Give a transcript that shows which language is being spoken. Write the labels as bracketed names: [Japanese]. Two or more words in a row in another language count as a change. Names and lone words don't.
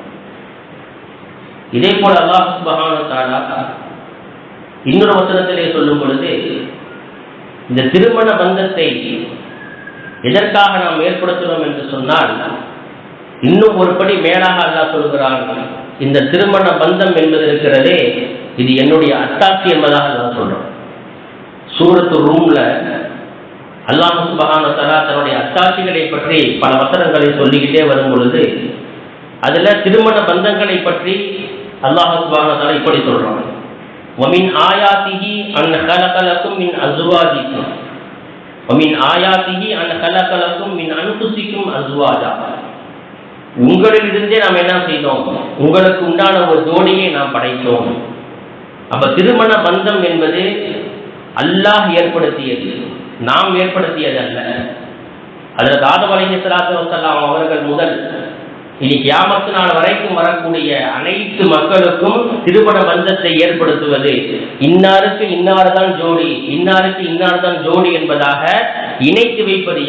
[Tamil] இதே போல [Arabic] الله سبحانه وتعالى [Tamil] இன்னொரு வசனத்திலே சொல்லும் பொழுது, இந்த திருமண பந்தத்தை எதற்காக நாம் ஏற்படுத்துகிறோம் என்று சொன்னால், இன்னும் ஒரு படி மேலாக அல்லாஹ் சொல்கிறான், இந்த திருமண பந்தம் என்பது இருக்கிறதே இது என்னுடைய அத்தாட்சி என்பதாக அல்லாஹ் சொல்றோம். சூரத்து ரூம்ல [Arabic] الله سبحانه وتعالى [Tamil] தன்னுடைய அத்தாட்சிகளை பற்றி பல வசனங்களை சொல்லிக்கிட்டே வரும் பொழுது அதுல திருமண பந்தங்களை பற்றி [Arabic] الله سبحانه وتعالى [Tamil] இப்படி சொல்றான், [Arabic] وَمِنْ آيَاتِهِ أَنْ خَلَقَ لَكُم مِّنْ أَزْوَاجِكُمْ وَمِنْ آيَاتِهِ أَنْ خَلَقَ لَكُم مِّنْ أَنفُسِكُمْ أَزْوَاجًا, [Tamil] உங்களிலிருந்தே நாம் என்ன செய்தோம், உங்களுக்கு உண்டான ஒரு ஜோடியை நாம் படைத்தோம். அப்ப திருமண பந்தம் என்பது அல்லாஹ் ஏற்படுத்தியது, நாம் ஏற்படுத்தியது அல்ல. ஹஜ்ரத் ஆதம் [Arabic] عليه الصلاة والسلام [Tamil] அவர்கள் முதல் இனி கியாமத்து நாள் வரைக்கும் வரக்கூடிய அனைத்து மக்களுக்கும் திருமண பந்தத்தை ஏற்படுத்துவது, இன்னாருக்கு இன்னார்தான் ஜோடி, இன்னாருக்கு இன்னார்தான் ஜோடி என்பதாக இணைத்து வைப்பது யார்?